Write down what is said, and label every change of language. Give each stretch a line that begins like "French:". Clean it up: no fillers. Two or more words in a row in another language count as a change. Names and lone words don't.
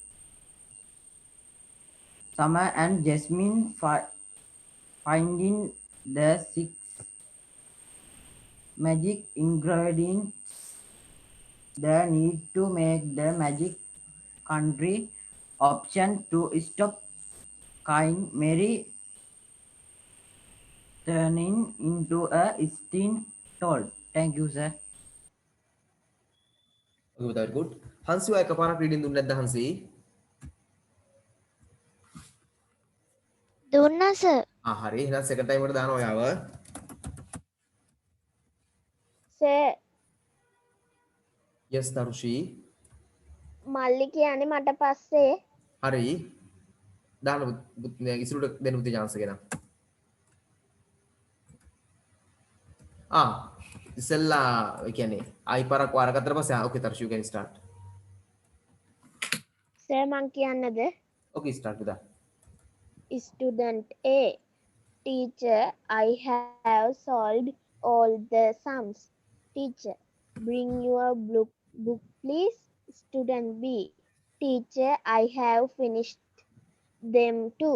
English: and Jasmine finding the 6 magic ingredients they need to make the magic country option to stop kind Mary turning into a stone told. Thank you, sir. ඔක very good.
Sinhala: හංසි ඔය එකපාරක් රීඩින් දුන්නේ නැද්ද හංසි? දුන්නා සර්. හරි. එහෙනම් සෙකන්ඩ් ටයිම් එකට දානවා ඔයාව. sir. yes තරුෂි. මල්ලි කියන්නේ මට පස්සේ. හරි. දාන්න ඉසුරුට දෙන්න පුතේ chance එක නම්. ඉස්සෙල්ලා ඒ කියන්නේ ආයි පාරක් වාර ගත්තට පස්සේ ඕකේ තරුෂි
English: you can start.
Sinhala: sir මං කියන්නද?
English: okay start
Sinhala: පුතා.
English: Student A. Teacher, I have solved all the sums. Teacher, bring your book please. Student B. Teacher, I have finished them too.